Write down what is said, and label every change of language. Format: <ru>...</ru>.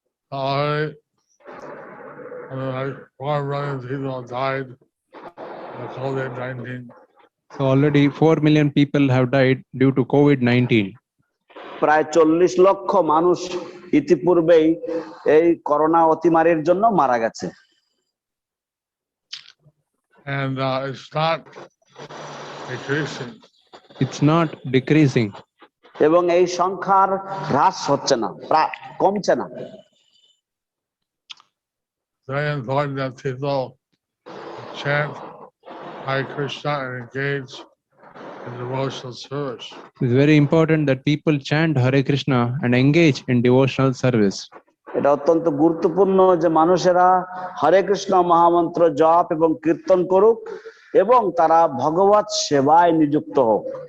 <en>Like 4 million people died of COVID-19. So already 4 million people have died due to COVID-19.</en> <bn>প্রায় 40 লক্ষ মানুষ ইতিপূর্বেই এই corona অতিমারীর জন্য মারা গেছে।</bn> <en>And it's not decreasing. It's not decreasing.</en> <bn>এবং এই সংখ্যার হ্রাস হচ্ছে না, কমছে না।</bn> <en>Very important that people chant Hare Krishna and engage in devotional service. It's very important that people chant Hare Krishna and engage in devotional service.</en> <bn>এটা অত্যন্ত গুরুত্বপূর্ণ যে মানুষেরা হরে কৃষ্ণ মহামন্ত্র জপ এবং কীর্তন করুক এবং তারা ভগবত সেবায় নিযুক্ত হোক।</bn>